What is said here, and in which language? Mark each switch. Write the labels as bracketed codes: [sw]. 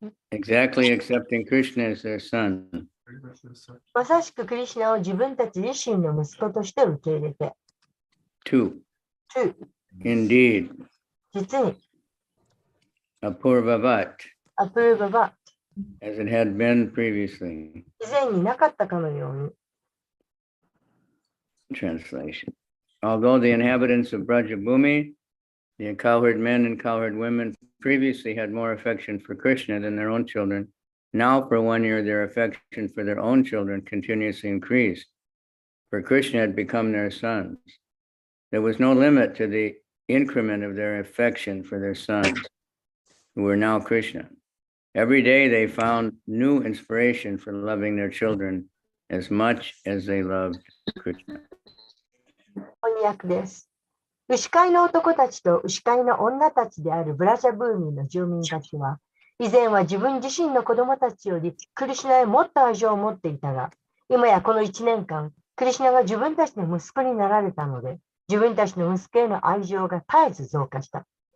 [en] Exactly accepting Krishna as their son. [ja] まさしくクリシナを自分たち自身の息子として受け入れて。 [en] 2. 2. Indeed, [ja] 実に、 [sa] apurvavat, [ja] アプルババ、 [en] as it had been previously. [ja] 以前になかったかのように。 [en] Translation. Although the inhabitants of Brajabhumi, the cowherd men and cowherd women, previously had more affection for Krishna than their own children, now for 1 year their affection for their own children continuously increased, for Krishna had become their sons. There was no limit to the increment of their affection for their sons, who were now Krishna. Every day they found new inspiration for loving their children as much as they loved Krishna. [ja] 翻訳です。牛飼いの男たちと牛飼いの女たちであるブラジャブーミーの住民たちは、以前は自分自身の子供たちよりクリシュナへもっと愛情を持っていたが、今やこの1年間、クリシュナが自分たちの息子になられたので、自分たちの息子への愛情が絶えず増加した。